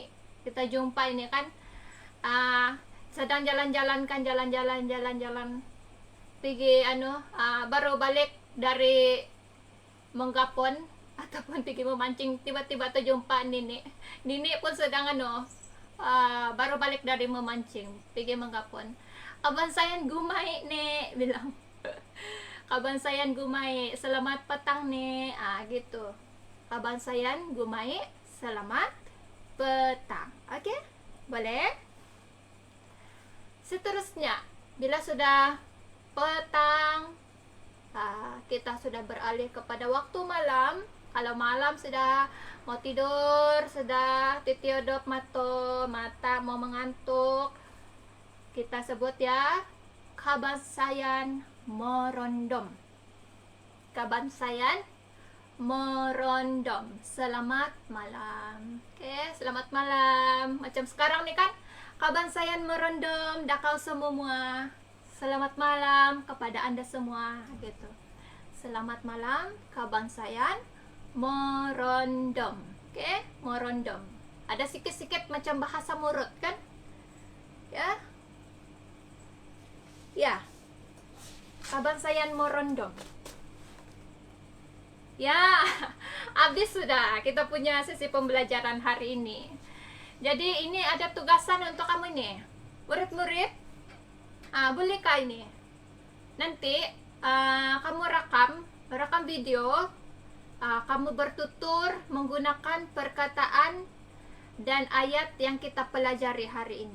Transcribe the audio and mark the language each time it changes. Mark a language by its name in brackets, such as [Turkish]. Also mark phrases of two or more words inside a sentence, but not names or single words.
[Malay] Kita jumpa ini kan, sedang jalan-jalan pergi baru balik dari menggapon ataupun pergi memancing, tiba-tiba terjumpa Nini pun sedang baru balik dari memancing, pergi menggapon. [Central Dusun] Kabansayan gumai [Malay] nih, bilang [Central Dusun] kabansayan gumai, [Malay] selamat petang nih, gitu. [Central Dusun] Kabansayan gumai, [Malay] selamat petang. Oke, boleh. Seterusnya, bila sudah petang, kita sudah beralih kepada waktu malam. Kalau malam sudah mau tidur, sudah titiodop mata mau mengantuk, kita sebut ya [Central Dusun] kabansayan morondom. Kabansayan morondom. [Malay] Selamat malam. Oke, selamat malam. Macam sekarang nih kan, [Central Dusun] kabansayan morondom dakau [Malay] semua. Selamat malam kepada Anda semua gitu. Selamat malam [Central Dusun] kabansayan morondom. [Malay] Oke, morondom. Ada sikit-sikit macam bahasa Murut kan? Ya. Ya. [Central Dusun] Kabansayan morondom. [Malay] Ya, habis sudah kita punya sesi pembelajaran hari ini. Jadi ini ada tugasan untuk kamu nih, murid-murid. Bolehkah ini? Nanti kamu rekam video, kamu bertutur menggunakan perkataan dan ayat yang kita pelajari hari ini.